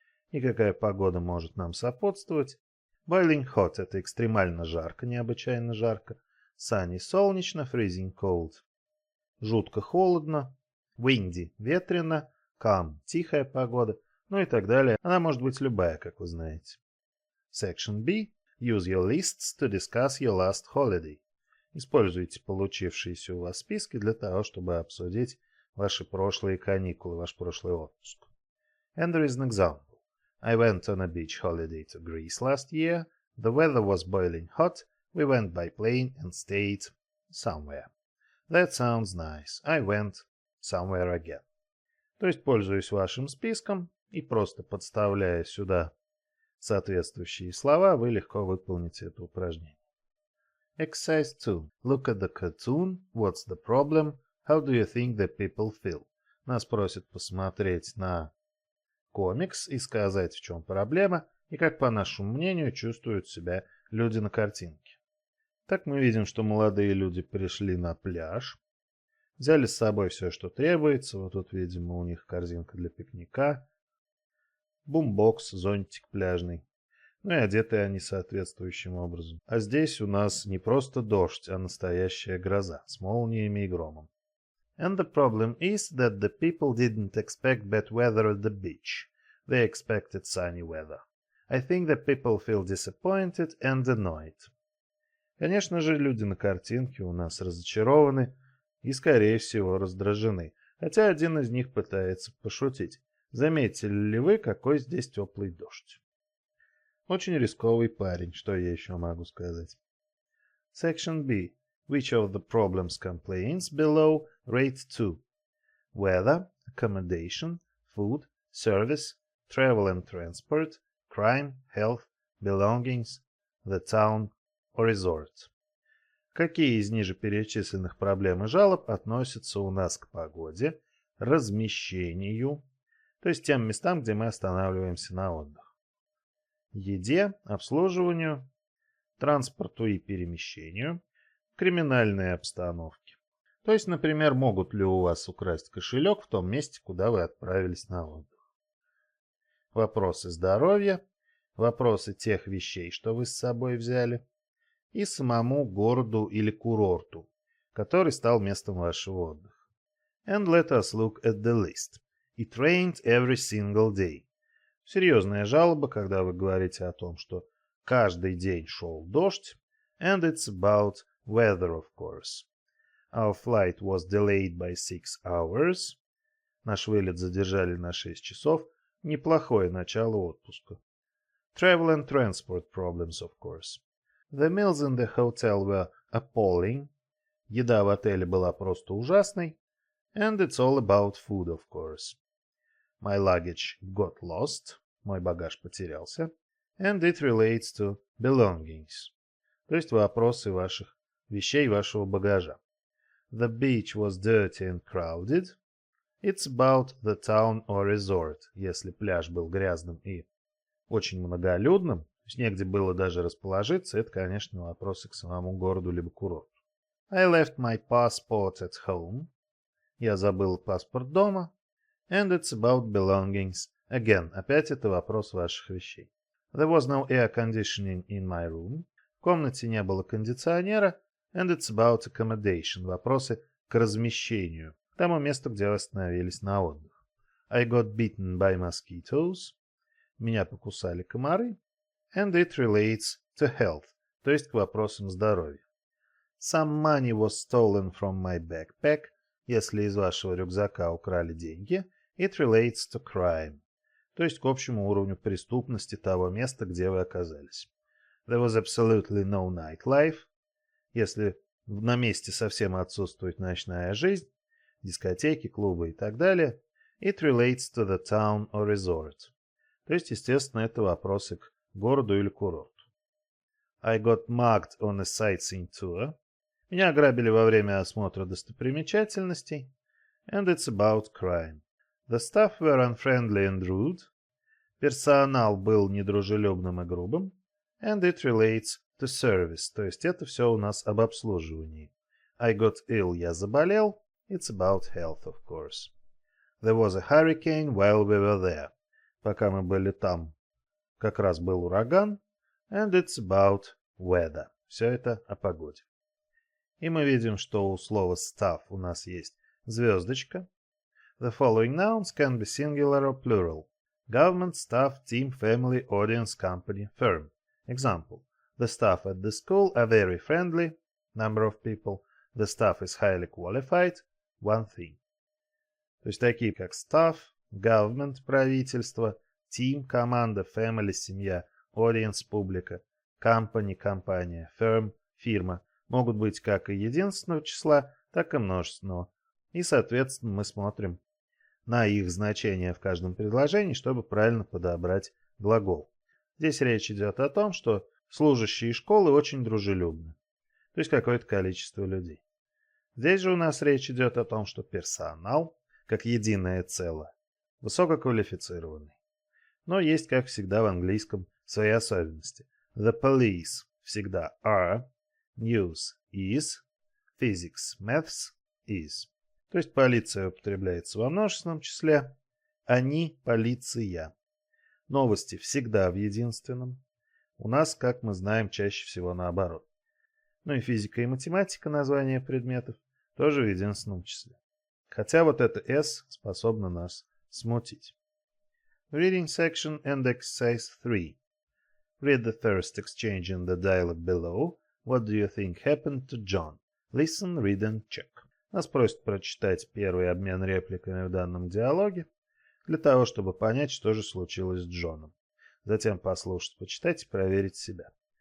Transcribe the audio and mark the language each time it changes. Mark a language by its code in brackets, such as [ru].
[ru] И какая погода может нам сопутствовать? [en] Boiling hot [ru] – это экстремально жарко, необычайно жарко. [en] Sunny [ru] – солнечно, [en] freezing cold [ru] – жутко холодно. [en] Windy [ru] – ветрено. [en] Calm [ru] – тихая погода. Ну и так далее. Она может быть любая, как вы знаете. [en] Section B. Use your lists to discuss your last holiday. [ru] Используйте получившиеся у вас списки для того, чтобы обсудить ваши прошлые каникулы, ваш прошлый отпуск. [en] And there is an example. I went on a beach holiday to Greece last year. The weather was boiling hot. We went by plane and stayed somewhere. That sounds nice. I went somewhere again. [ru] То есть, пользуясь вашим списком и просто подставляя сюда соответствующие слова, вы легко выполните это упражнение. [en] Exercise 2. Look at the cartoon. What's the problem? How do you think the people feel? [ru] Нас просят посмотреть на комикс и сказать, в чем проблема, и как, по нашему мнению, чувствуют себя люди на картинке. Так мы видим, что молодые люди пришли на пляж, взяли с собой все, что требуется. Вот тут, видимо, у них корзинка для пикника, бумбокс, зонтик пляжный. Ну и одеты они соответствующим образом. А здесь у нас не просто дождь, а настоящая гроза с молниями и громом. [en] And the problem is that the people didn't expect bad weather at the beach. They expected sunny weather. I think the people feel disappointed and annoyed. [ru] Конечно же, люди на картинке у нас разочарованы и, скорее всего, раздражены. Хотя один из них пытается пошутить. Заметили ли вы, какой здесь теплый дождь? Очень рисковый парень, что я еще могу сказать. [en] Section B. Which of the problems complaints below rate 2? Weather, accommodation, food, service, travel and transport, crime, health, belongings, the town or resort. [ru] Какие из ниже перечисленных проблем и жалоб относятся у нас к погоде, размещению, то есть тем местам, где мы останавливаемся на отдых, еде, обслуживанию, транспорту и перемещению, криминальной обстановке. То есть, например, могут ли у вас украсть кошелек в том месте, куда вы отправились на отдых. Вопросы здоровья, вопросы тех вещей, что вы с собой взяли, и самому городу или курорту, который стал местом вашего отдыха. [en] And let us look at the list. It rained every single day. [ru] Серьезная жалоба, когда вы говорите о том, что каждый день шел дождь. [en] And it's about weather, of course. Our flight was delayed by 6 hours. [ru] Наш вылет задержали на 6 часов. Неплохое начало отпуска. [en] Travel and transport problems, of course. The meals in the hotel were appalling. [ru] Еда в отеле была просто ужасной. [en] And it's all about food, of course. My luggage got lost. [ru] Мой багаж потерялся. [en] And it relates to belongings. [ru] То есть вопросы ваших вещей, вашего багажа. [en] The beach was dirty and crowded. It's about the town or resort. [ru] Если пляж был грязным и очень многолюдным, то есть негде было даже расположиться, это, конечно, вопросы к самому городу либо курорту. [en] I left my passport at home. [ru] Я забыл паспорт дома. [en] And it's about belongings. Again, [ru] опять это вопрос ваших вещей. [en] There was no air conditioning in my room. [ru] В комнате не было кондиционера. [en] And it's about accommodation. [ru] Вопросы к размещению. К тому месту, где вы остановились на отдых. [en] I got bitten by mosquitoes. [ru] Меня покусали комары. [en] And it relates to health. [ru] То есть к вопросам здоровья. [en] Some money was stolen from my backpack. [ru] Если из вашего рюкзака украли деньги. [en] It relates to crime. [ru] То есть к общему уровню преступности того места, где вы оказались. [en] There was absolutely no nightlife. [ru] Если на месте совсем отсутствует ночная жизнь, дискотеки, клубы и так далее, [en] it relates to the town or resort. [ru] То есть, естественно, это вопросы к городу или курорту. [en] I got mugged on a sightseeing tour. [ru] Меня ограбили во время осмотра достопримечательностей. [en] And it's about crime. The staff were unfriendly and rude. [ru] Персонал был недружелюбным и грубым. [en] And it relates to service. [ru] То есть это все у нас об обслуживании. [en] I got ill. [ru] Я заболел. [en] It's about health, of course. There was a hurricane while we were there. [ru] Пока мы были там, как раз был ураган. [en] And it's about weather. [ru] Все это о погоде. И мы видим, что у слова staff у нас есть звездочка. [en] The following nouns can be singular or plural. Government, staff, team, family, audience, company, firm. Example. The staff at the school are very friendly. Number of people. The staff is highly qualified. One thing. [ru] То есть такие как staff, government, правительство, team, команда, family, семья, audience, публика, company, компания, firm, фирма могут быть как и единственного числа, так и множественного. И, соответственно, мы смотрим на их значение в каждом предложении, чтобы правильно подобрать глагол. Здесь речь идет о том, что служащие школы очень дружелюбны. То есть какое-то количество людей. Здесь же у нас речь идет о том, что персонал, как единое целое, высококвалифицированный. Но есть, как всегда в английском, свои особенности. [en] The police [ru] всегда [en] are, news is, physics, maths is. [ru] То есть полиция употребляется во множественном числе, они, полиция. Новости всегда в единственном. У нас, как мы знаем, чаще всего наоборот. Ну и физика и математика, названия предметов, тоже в единственном числе. Хотя вот это S способно нас смутить. [en] Reading section and exercise 3. Read the first exchange in the dialogue below. What do you think happened to John? Listen, read and check. [ru] Нас просят прочитать первый обмен репликами в данном диалоге, для того, чтобы понять, что же случилось с Джоном. Затем послушать, почитать и проверить себя.